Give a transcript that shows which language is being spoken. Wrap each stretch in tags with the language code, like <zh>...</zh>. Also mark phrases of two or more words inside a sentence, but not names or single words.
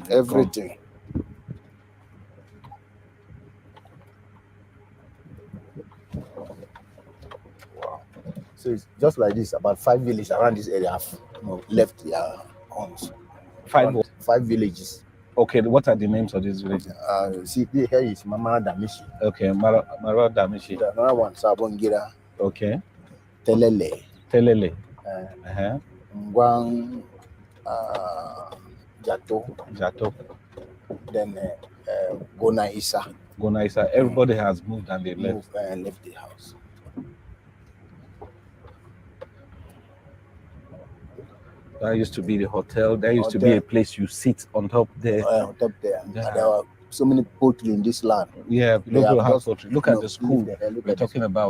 <en>everything. Wow. So it's just like this, about 5 villages around this area have left their homes. 5 5 villages. Okay, what are the names of these villages? See, here is Mama Damishi. Okay, Mara Damishi. The another one, Sabongira. Okay. Telele. Telele. Ngwang Jato. Jato. Then Gona Isa. Gona Isa. Everybody has moved and they left. Left the house. That used to be the hotel. There used to be a place you sit on top there. On top there. Yeah. And there were so many poultry in this land. Yeah, people have poultry. Look at the school we're talking about.</en>